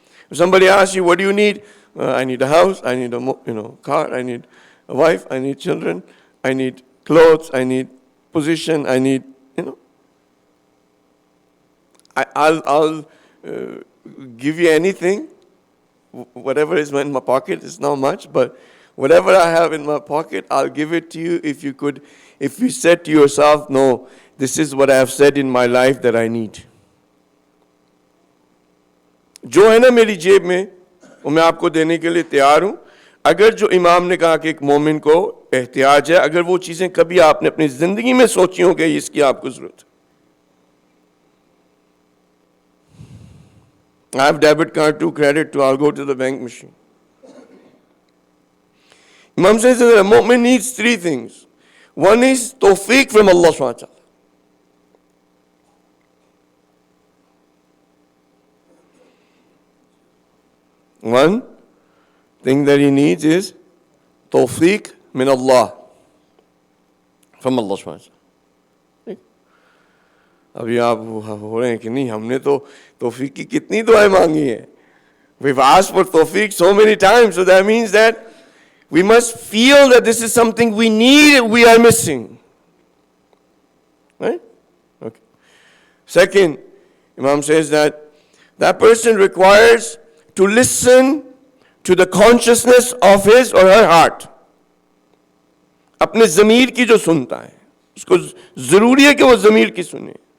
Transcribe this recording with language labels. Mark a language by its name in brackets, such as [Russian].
[English] If somebody asks you, what do you need? I need a house, I need a car, I need a wife, I need children, I need clothes, I need position, I need, I'll give you anything, whatever is in my pocket. It's not much, but whatever I have in my pocket, I'll give it to you if you said to yourself, no, this is what I have said in my life that I need. [Hindi] जो है ना मेरी जेब में वो मैं आपको देने के लिए तैयार हूं. अगर जो इमाम ने कहा कि एक मोमिन को एहतियाज है, अगर वो चीजें कभी आपने अपनी जिंदगी में सोची हो कि इसकी आपको जरूरत है. [English] I have debit card to credit to, I'll go to the bank machine. Imam says that a mu'min needs three things. One is tawfiq from Allah subhanahu wa ta'ala. One thing that he needs is tawfiq min Allah, from Allah subhanahu wa ta'ala. [Hindi] अभी आप हो रहे हैं कि नहीं, हमने तो तौफीक की कितनी दुआएं मांगी हैं. [English] We've asked for tawfiq so many times, so that means that We must feel that this is something we need, we are missing. Right? Okay. Second, Imam says that person requires to listen to the consciousness of his or her heart. [Hindi] अपने ज़मीर की जो सुनता है, उसको ज़रूरी है कि वो ज़मीर की सुने.